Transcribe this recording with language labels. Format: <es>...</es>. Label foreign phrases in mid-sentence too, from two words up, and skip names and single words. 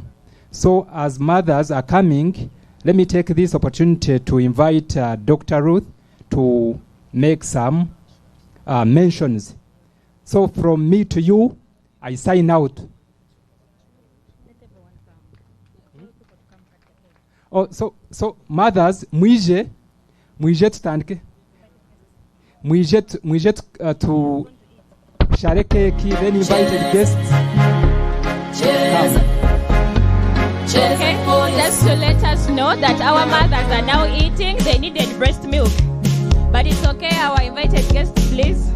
<en>So as mothers are coming, let me take this opportunity to invite Dr. Ruth to make some mentions. So from me to you, I sign out. Oh, so mothers,</en> <nyn>mwije tutandike.</nyn> <en>Mwije to share cake, then invited guests. Okay, just to let us know that our mothers are now eating. They needed breast milk, but it's okay. Our invited guests, please.</en>